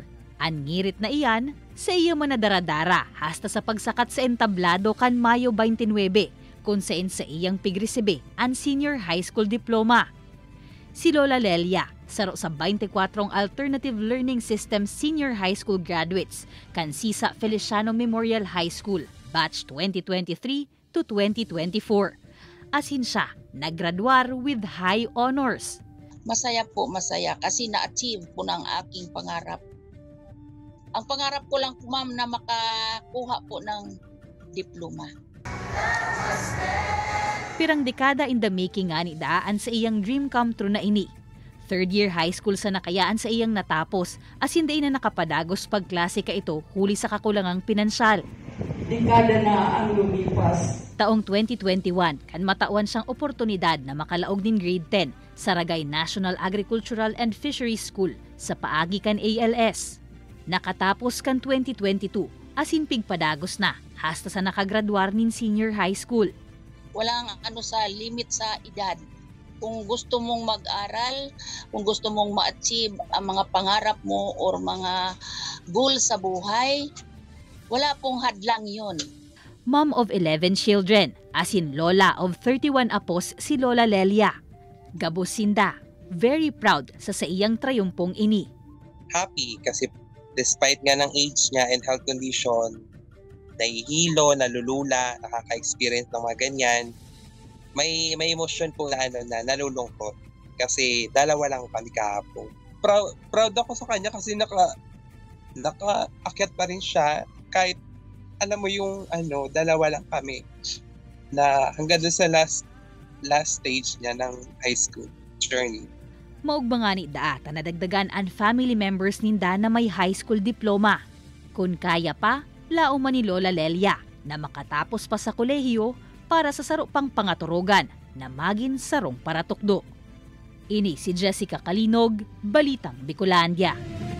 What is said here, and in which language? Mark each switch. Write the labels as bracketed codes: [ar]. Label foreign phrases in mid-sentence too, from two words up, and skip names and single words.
[bik] Ang ngirit na iyan, sa iya manadaradara hasta sa pagsakat sa entablado kan Mayo 29, kung sa iyang pigresibe ang [en] senior high school diploma. [bik] Si Lola Lelia, saro sa 24 Alternative Learning System [en] senior high school graduates [bik] kan Sisa Feliciano Memorial High School, batch 2023 to 2024. Asin siya, naggraduar [en] with high honors. [tl] Masaya po, masaya kasi na-achieve po ng aking pangarap. Ang pangarap ko lang po, ma'am, na makakuha po ng diploma. [bik] Pirang dekada [en] in the making [bik] nga ni daan sa iyang [en] dream come true [bik] na ini. [en] Third year high school [bik] sa nakayaan sa iyang natapos, as hindi na nakapadagos pagklase ka ito huli sa kakulangang pinansyal. [tl] Dekada na ang lumipas. [bik] Taong 2021, kan matawan siyang oportunidad na makalaog din grade 10 sa Ragay National Agricultural and Fisheries School sa Paagikan ALS. Nakatapos kan 2022, asin pigpadagos na hasta sa nakagraduar nin senior high school. [tl] Walang sa limit sa edad. Kung gusto mong mag-aral, kung gusto mong ma-achieve ang mga pangarap mo or mga goals sa buhay, wala pong hadlang yun. [en] Mom of 11 children, [bik] asin lola of 31 apos si Lola Lelia. Gabusinda, [en] very proud [bik] sa iyang trayumpong ini. [tl] Happy kasi despite nga ng age niya and [en] health condition, [tl] nahihilo, nalulula, nakaka-experience ng mga ganyan, may emosyon po na nalulungkot kasi dalawa lang kami kahapon. Proud ako sa kanya kasi nakaakyat pa rin siya kahit alam mo yung dalawa lang kami na hanggang doon sa [en] last stage [tl] niya ng [en] high school journey. [bik] Maugba nga ni daata na dagdagan ang [en] family members [bik] ninda na may high school diploma. Kung kaya pa, lauman ni Lola Lelia na makatapos pa sa kolehiyo para sa saro pang pangaturugan na maging sarong paratukdo. Ini si Jessica Kalinog, Balitang Bicolandia.